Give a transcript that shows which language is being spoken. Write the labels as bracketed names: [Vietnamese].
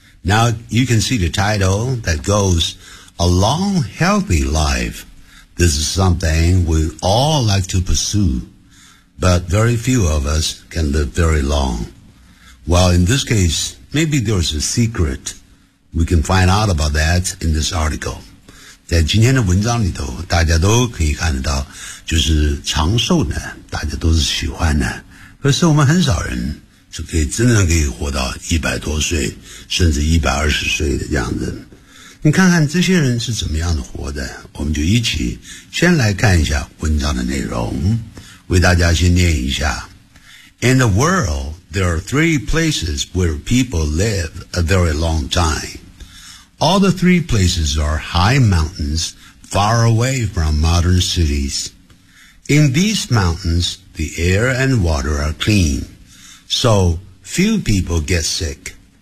[English] Now, you can see the title that goes, A Long, Healthy Life. This is something we all like to pursue, but very few of us can live very long. Well, in this case, maybe there's a secret. We can find out about that in this article. [Chinese] 在今天的文章里头，大家都可以看得到，就是长寿呢，大家都是喜欢的。可是我们很少人是可以真正可以活到100多岁，甚至120岁的这样子。你看看这些人是怎么样的活的，我们就一起先来看一下文章的内容，为大家先念一下。 [English] In the world, there are three places where people live a very long time. All the three places are high mountains far away from modern cities. In these mountains, the air and water are clean, so few people get sick.